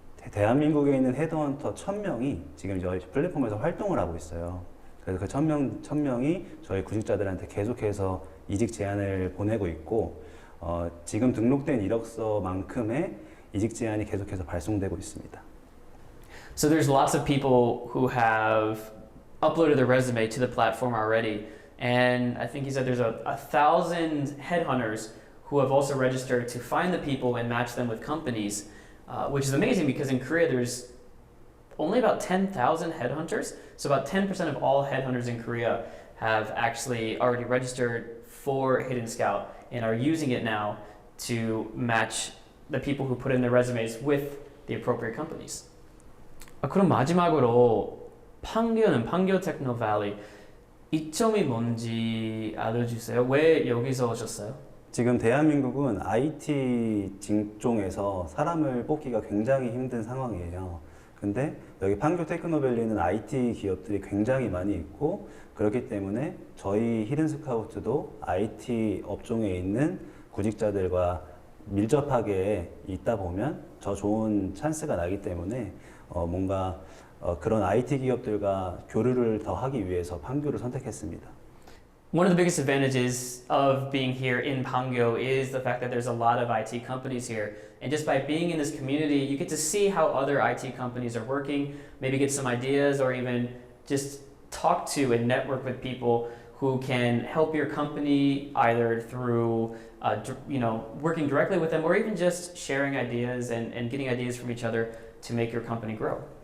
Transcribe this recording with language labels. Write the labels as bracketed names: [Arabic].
[Korean] 대한민국에 있는 헤드헌터 1000명이 지금 저희 플랫폼에서 활동을 하고 있어요. 그래서 그 1000명이 저희 구직자들한테 계속해서 이직 제안을 보내고 있고, 지금 등록된 이력서만큼의 이직 제안이 계속해서 발송되고 있습니다. [English] So there's lots of people who have uploaded their resume to the platform already. And I think he said there's 1,000 headhunters who have also registered to find the people and match them with companies, which is amazing because in Korea there's only about 10,000 headhunters. So about 10% of all headhunters in Korea have actually already registered for HiddenScout and are using it now to match the people who put in their resumes with the appropriate companies. [Korean] 그럼 마지막으로 팡교는 팡교 테크노밸리 이점이 뭔지 알려주세요. 왜 여기서 오셨어요? 지금 대한민국은 IT 직종에서 사람을 뽑기가 굉장히 힘든 상황이에요. 근데 여기 판교 테크노밸리는 IT 기업들이 굉장히 많이 있고, 그렇기 때문에 저희 히든스카우트도 IT 업종에 있는 구직자들과 밀접하게 있다 보면 더 좋은 찬스가 나기 때문에 뭔가 그런 IT 기업들과 교류를 더 하기 위해서 판교를 선택했습니다. [English] One of the biggest advantages of being here in Pangyo is the fact that there's a lot of IT companies here. And just by being in this community, you get to see how other IT companies are working, maybe get some ideas, or even just talk to and network with people who can help your company either through working directly with them, or even just sharing ideas and getting ideas from each other to make your company grow.